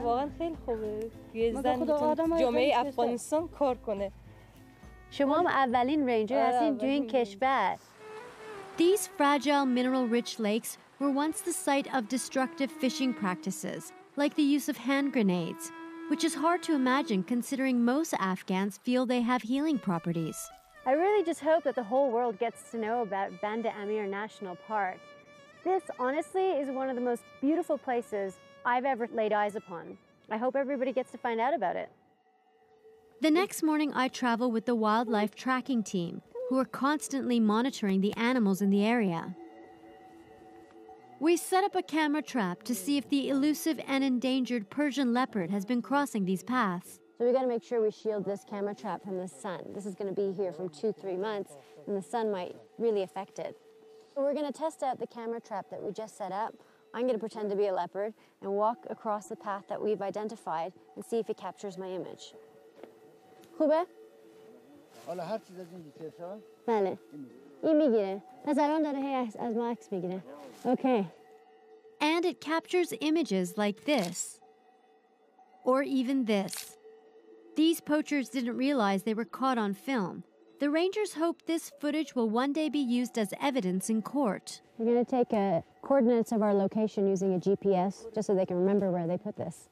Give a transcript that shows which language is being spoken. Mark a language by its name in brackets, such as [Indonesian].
[Persian] واقعا خیلی خوبه یه زن جامعه افغانستان کار کنه. شما هم اولین رنجر هستین تو این کشور. [English] These fragile mineral-rich lakes were once the site of destructive fishing practices, like the use of hand grenades, which is hard to imagine considering most Afghans feel they have healing properties. I really just hope that the whole world gets to know about Banda Amir National Park. This, honestly, is one of the most beautiful places I've ever laid eyes upon. I hope everybody gets to find out about it. The next morning, I travel with the wildlife tracking team, who are constantly monitoring the animals in the area. We set up a camera trap to see if the elusive and endangered Persian leopard has been crossing these paths. So we got to make sure we shield this camera trap from the sun. This is going to be here from 2-3 months, and the sun might really affect it. So we're going to test out the camera trap that we just set up. I'm going to pretend to be a leopard and walk across the path that we've identified and see if it captures my image. [Persian] خوبه؟ حالا هر چیز از این دیتیل‌ها بله. این میگیره. پس الان داره هی از ما عکس میگیره. [English] Okay. And it captures images like this. Or even this. These poachers didn't realize they were caught on film. The rangers hope this footage will one day be used as evidence in court. We're going to take coordinates of our location using a GPS, just so they can remember where they put this.